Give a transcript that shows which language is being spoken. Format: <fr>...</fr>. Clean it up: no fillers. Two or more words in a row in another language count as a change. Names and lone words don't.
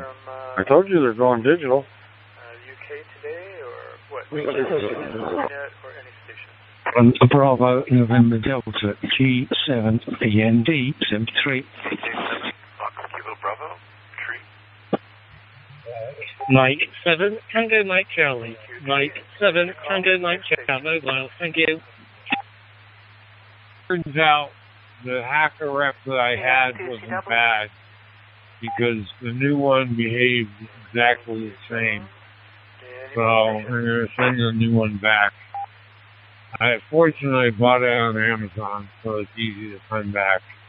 <en>I told you they're going digital. UK today, or what? Internet or any station? On Bravo November Delta G7 PND 73. Bravo, tree. Mike 7 Tango Mike Charlie. Mike 7 Tango Mike Charlie. Mobile. Thank you. Turns out the hacker rep that I had wasn't bad because the new one behaved exactly the same. So I'm going to send the new one back. Fortunately, I bought it on Amazon, so it's easy to send back.</en>